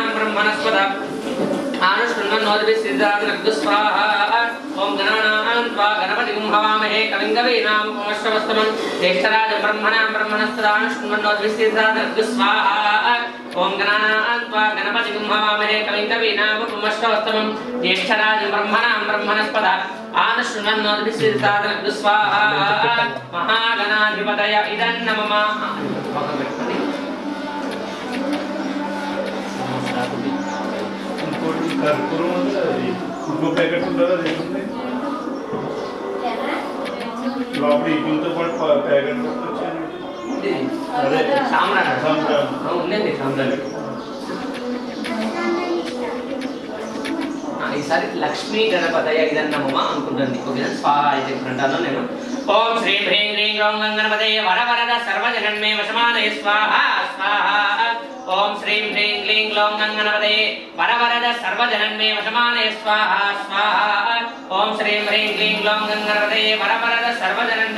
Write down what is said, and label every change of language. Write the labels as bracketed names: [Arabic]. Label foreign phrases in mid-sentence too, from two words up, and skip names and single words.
[Sanskrit] ब्रह्मणस्पदा आनुष्ठुण्वन्नोद्विष्यसादृक् स्वाहा ओं गणानां त्वा गणपतिं हवामहे कविं कवीनामुपमश्रवस्तमं ज्येष्ठराजं ब्रह्मणां ब्रह्मणस्पदा आनुष्ठुण्वन्नोद्विष्यसादृक् स्वाहा ओं गणानां त्वा गणपतिं हवामहे कविं कवीनामुपमश्रवस्तमं ज्येष्ठराजं ब्रह्मणां ब्रह्मणस्पदा आनुष्ठुण्वन्नोद्विष्यसादृक् स्वाहा महागणाधिपतय इदं नमः [Telugu] ఇంకో ప్యాకెట్ ఉంటుందా లోపల ఇంట్లో పాటు ప్యాకెట్ అదే సామ్రాట్ ఉండండి సామ్రాట్ ఈసారి లక్ష్మీ గణపతయ ఇదన్నమ్మ అనుకుంటుంది ఓకేనా స్వాహా ఇది అంటాను నేను [Sanskrit] ఓం శ్రీ హ్రీం హ్రీం ఓం గణపతయ వరవరద సర్వజనన్మే వశమానయ స్వాహా స్వాహా ఓం శ్రీం హ్రీం క్లీం గ్లౌం గణపతయ వరవరద సర్వజనన్మే వశమానయ స్వాహా స్వాహా ఓం శ్రీం హ్రీం క్లీం గ్లౌం గణపతయ వరవరద సర్వజనన్మే